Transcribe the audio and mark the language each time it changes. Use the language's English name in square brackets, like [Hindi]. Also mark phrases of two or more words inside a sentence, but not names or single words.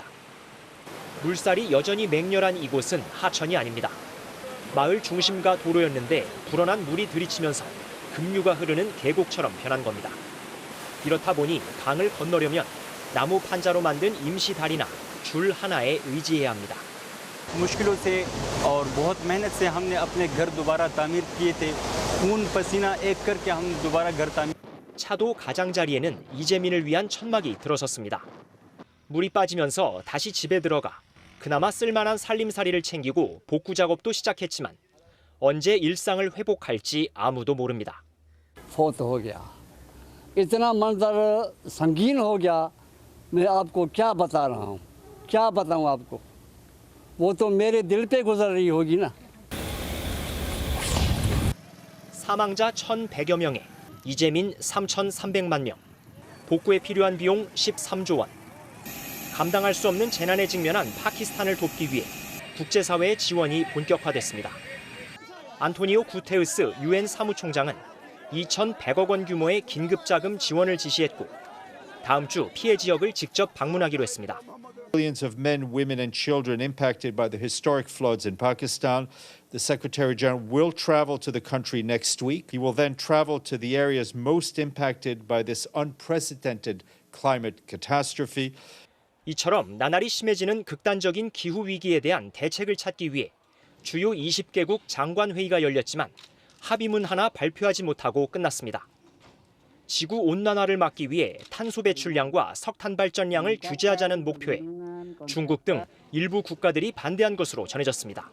[Korean] 물살이 여전히 맹렬한 이곳은 하천이 아닙니다. 마을 중심가 도로였는데 불어난 물이 들이치면서 급류가 흐르는 계곡처럼 변한 겁니다. 이렇다 보니 강을 건너려면 나무 판자로 만든 임시 다리나 줄 하나에 의지해야 합니다. [Urdu] مشکلوں سے اور بہت محنت سے ہم نے اپنے گھر دوبارہ تعمیر کیے تھے خون پسینہ ایک کر کے ہم دوبارہ گھر تعمیر. [Korean] 차도 가장자리에는 이재민을 위한 천막이 들어섰습니다. 물이 빠지면서 다시 집에 들어가 그나마 쓸만한 살림살이를 챙기고 복구 작업도 시작했지만 언제 일상을 회복할지 아무도 모릅니다. [Urdu] فوت ہو گیا اتنا منظر سنگین ہو گیا میں آپ کو کیا بتا رہا ہوں کیا بتاؤں آپ کو وہ تو میرے دل پہ گزر رہی ہوگی نا. [Korean] 사망자 1,100여 명에 이재민 3,300만 명, 복구에 필요한 비용 13조 원. 감당할 수 없는 재난에 직면한 파키스탄을 돕기 위해 국제사회의 지원이 본격화됐습니다. 안토니오 구테우스 유엔 사무총장은 2,100억 원 규모의 긴급자금 지원을 지시했고 다음 주 피해 지역을 직접 방문하기로 했습니다. [English] Millions of men, women and children impacted by the historic floods in Pakistan. The Secretary General will travel to the country next week. He will then travel to the areas most impacted by this unprecedented climate catastrophe. [Korean] 이처럼 나날이 심해지는 극단적인 기후 위기에 대한 대책을 찾기 위해 주요 20개국 장관 회의가 열렸지만 합의문 하나 발표하지 못하고 끝났습니다. 지구 온난화를 막기 위해 탄소 배출량과 석탄 발전량을 규제하자는 목표에 중국 등 일부 국가들이 반대한 것으로 전해졌습니다.